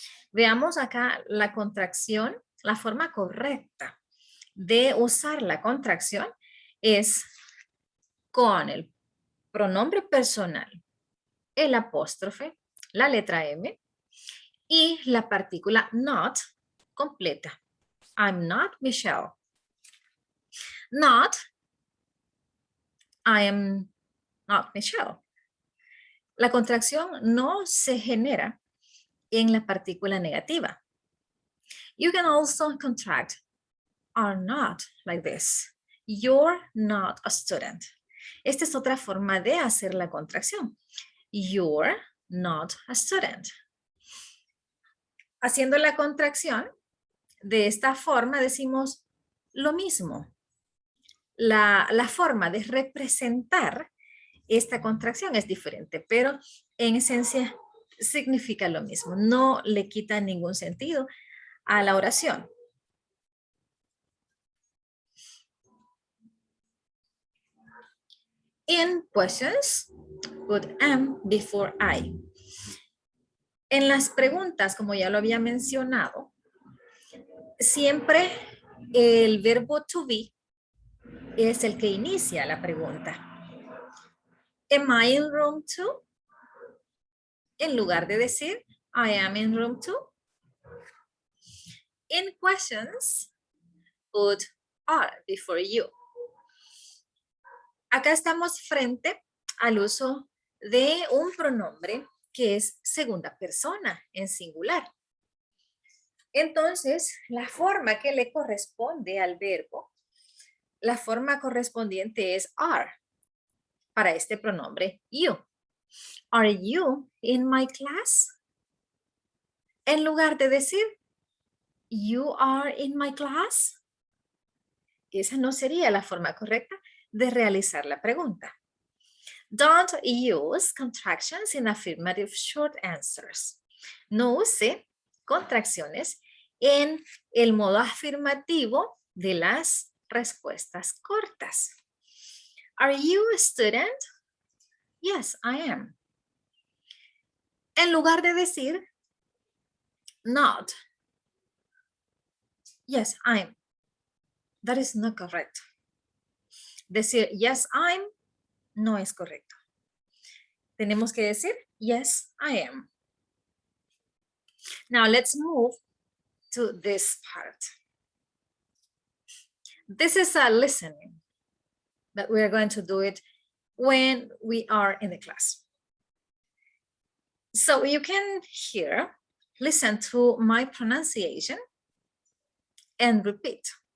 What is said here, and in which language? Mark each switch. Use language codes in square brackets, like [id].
[es] Veamos acá la contracción, la forma correcta de usar la contracción es con el pronombre personal, el apóstrofe, la letra M y la partícula not completa. [en] I'm not Michelle. Not, I am not Michelle. [es] La contracción no se genera en la partícula negativa. [en] You can also contract are not like this. You're not a student. [es] Esta es otra forma de hacer la contracción. [en] You're not a student. [es] Haciendo la contracción, de esta forma decimos lo mismo. La forma de representar esta contracción es diferente, pero en esencia significa lo mismo. No le quita ningún sentido a la oración. [en] In questions, put am before I. [es] En las preguntas, como ya lo había mencionado, siempre el verbo to be es el que inicia la pregunta. [en] Am I in room 2? [es] En lugar de decir [en] I am in room 2. In questions, put are before you. [es] Acá estamos frente al uso de un pronombre que es segunda persona en singular. Entonces, la forma que le corresponde al verbo, la forma correspondiente es are para este pronombre you. [en] Are you in my class? [es] En lugar de decir [en] you are in my class, [es] esa no sería la forma correcta de realizar la pregunta. [en] Don't use contractions in affirmative short answers. [es] No use contracciones en el modo afirmativo de las respuestas cortas. [en] Are you a student? Yes, I am. [es] En lugar de decir [en] not, yes, I'm. That is not correct. [es] Decir [en] yes, I'm [es] no es correcto. Tenemos que decir [en] yes, I am. Now let's move to this part. This is a listening that we are going to do it when we are in the class. So you can hear, listen to my pronunciation and repeat.